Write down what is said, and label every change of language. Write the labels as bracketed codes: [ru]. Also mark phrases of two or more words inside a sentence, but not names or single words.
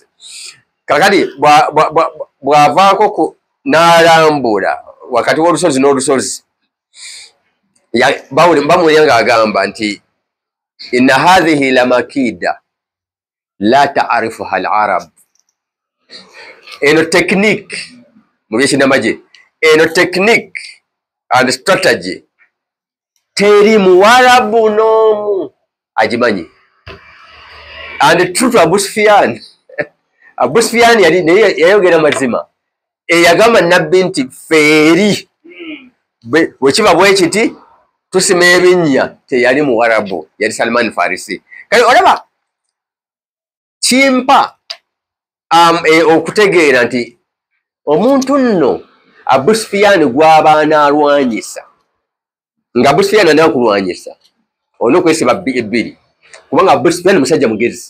[lg] Kakati bw'avaako n'alambula wakati w'olusozi n'olusozi bamuwulira ng'agamba nti [ar] inna hadhihi la makida la ta'rifuha al-arab. [lg] Eno technique mu byekinamagye, eno [en] technique and strategy [lg] teri muwarabu n'omu agimanyi. [en] And true to [lg] Abu Sufyan, Abu Sufyan yayogera mazima eyagamba Nabbi nti feeri bwe kiba bwe kiti tusima ebinnya teyali muwarabu, yali Salman Farisi. Kale olaba kimpa okutegeera nti omuntu nno Abu Sufyan gw'abaana alwanyisa nga Abu Sufyan anaana kulwanyisa olina okwesiba ebbiri kubanga Abu Sufyan musajja mugezi.